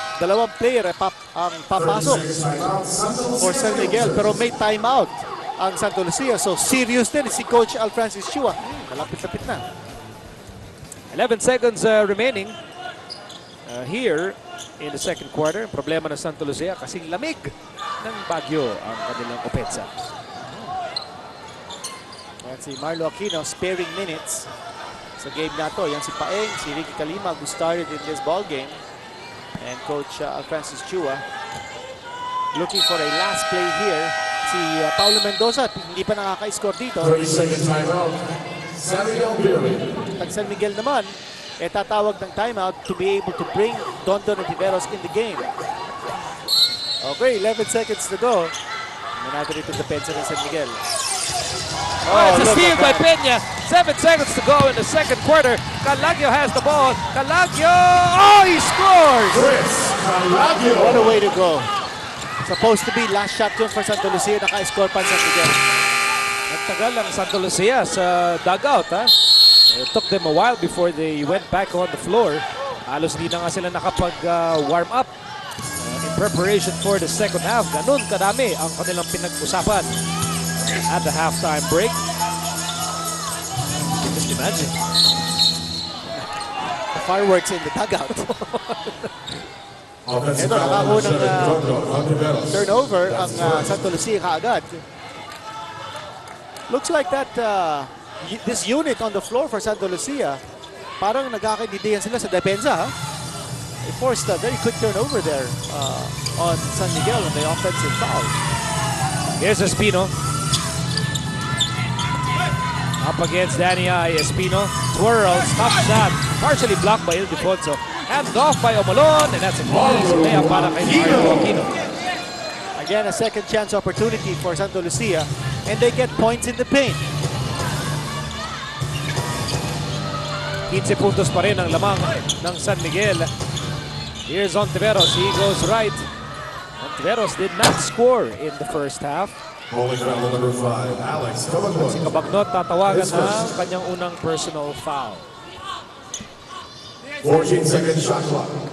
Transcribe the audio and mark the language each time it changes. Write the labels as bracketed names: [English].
[Filipino] dalawang player ang papasok for San Miguel, pero may timeout ang Santa Lucia. So serious din si Coach Alfrancis Chua. Malapit-lapit na. [English] 11 seconds remaining here in the second quarter. [Filipino] Problema ng Santa Lucia kasing lamig ng Baguio ang kanilang opensa. Yan si Marlo Aquino, [English] sparing minutes [Filipino] sa game na to. [English] Yan si Paeng, si Ricky Calima who started in this ball game. And Coach Alfrancis Chua looking for a last play here. [Filipino] Si Paulo Mendoza, hindi pa nakaka-score dito. [English] 30-second timeout. San Miguel Beer. [Filipino] Pag San Miguel naman, tatawag ng [English] timeout to be able to bring Dondon and Tiveros in the game. Okay, 11 seconds to go. [Filipino] Manado rito depensa ng [English] San Miguel. It's a steal by Peña. 7 seconds to go in the second quarter. Calagio has the ball. Calagio! Oh, he scores! Chris Calagio. What a way to go. Supposed to be last shot yun for Santa Lucia. [Filipino] Naka-score pa San Miguel. Nagtagal ang Santa Lucia sa dugout. [English] It took them a while before they went back on the floor. [Filipino] Halos di na nga sila nakapag-warm up [English] in preparation for the second half. [Filipino] Ganun kadami ang kanilang pinag-usapan [English] at the halftime break. Just imagine. The fireworks in the dugout. Offensive [Filipino] Ito, [English] foul [Filipino] nakakuha ng [English] on Tiveros. [Filipino] turnover ang Santa Lucia kaagad. [English] Looks like that this unit on the floor for Santa Lucia, [Filipino] parang nagkakaintindihan sila sa depensa. [English] They forced a very quick turnover there on San Miguel on the offensive foul. Here's Espino. Up against Danny I. Espino. Twirls, tough shot. Partially blocked by Ildefonso. Hand off by Omolon, and that's a easy layup [Filipino] para kay [English] Marlo Aquino. Again, a second chance opportunity for Santa Lucia, and they get points in the paint. [Filipino] 15 puntos pa rin ang lamang ng San Miguel. [English] Here's Ontiveros. He goes right. Ontiveros did not score in the first half. Holding foul number 5, Alex Cabagnot. [Filipino] Si Cabagnot tatawagan ng kanyang unang personal foul. [English] 14-second shot clock.